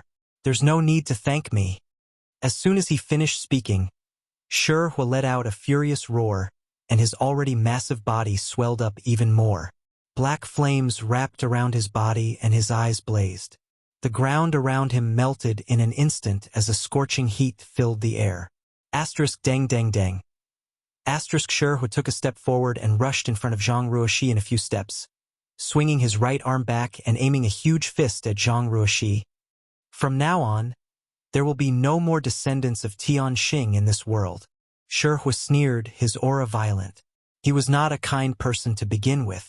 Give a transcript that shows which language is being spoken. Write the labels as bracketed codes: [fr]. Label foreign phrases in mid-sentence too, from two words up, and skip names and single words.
[en] There's no need to thank me." As soon as he finished speaking, Shihua let out a furious roar, and his already massive body swelled up even more. Black flames wrapped around his body and his eyes blazed. The ground around him melted in an instant as a scorching heat filled the air. Dang dang dang. Shihua took a step forward and rushed in front of Zhang Ruoxi in a few steps, swinging his right arm back and aiming a huge fist at Zhang Ruoxi. From now on, there will be no more descendants of Tianxing in this world. Shihua sneered, his aura violent. He was not a kind person to begin with.